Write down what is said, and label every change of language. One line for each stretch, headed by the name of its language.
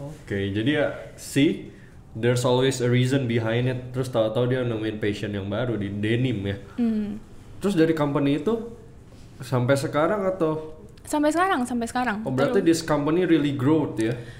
Indonesian: Jadi ya
English: there's always a reason behind it.
Indonesian: Terus tahu-tahu dia nemuin passion yang baru di denim ya. Terus dari company itu sampai sekarang atau? Sampai sekarang. Oh, berarti
English: this company really growth ya?